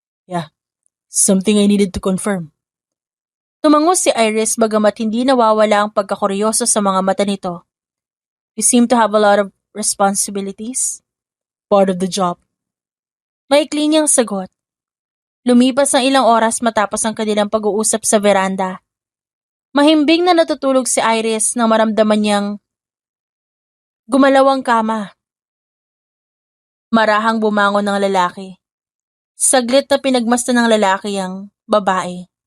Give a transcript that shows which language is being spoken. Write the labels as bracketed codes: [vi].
[en] Yeah, something I needed to confirm. [tl] Tumango si Iris bagamat hindi nawawala ang pagkakuryoso sa mga mata nito. [en] You seem to have a lot of responsibilities. Part of the job. [tl] Maikli niyang sagot. Lumipas ang ilang oras matapos ang kanilang pag-uusap sa veranda. Mahimbing na natutulog si Iris nang maramdaman niyang gumalaw ang kama. Marahang bumangon ng lalaki. Saglit na pinagmasdan ng lalaki ang babae.